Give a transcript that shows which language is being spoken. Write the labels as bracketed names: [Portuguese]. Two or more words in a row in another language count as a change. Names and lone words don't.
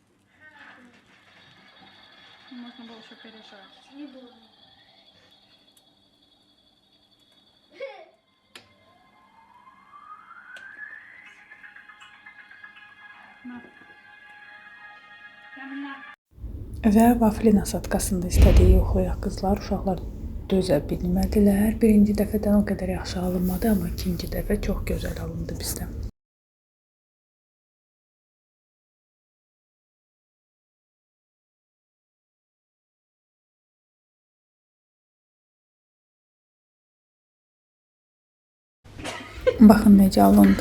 [Russian] Можно было еще пережать. Не буду. На. Ями, на. [Azerbaijani] Və vafli nasatkasında istədiyi yoxlayaq qızlar, uşaqlar dözə bilmədilər. Birinci dəfədən o qədər yaxşı alınmadı, amma ikinci dəfə çox gözəl alındı bizdən. Baxın necə alındı.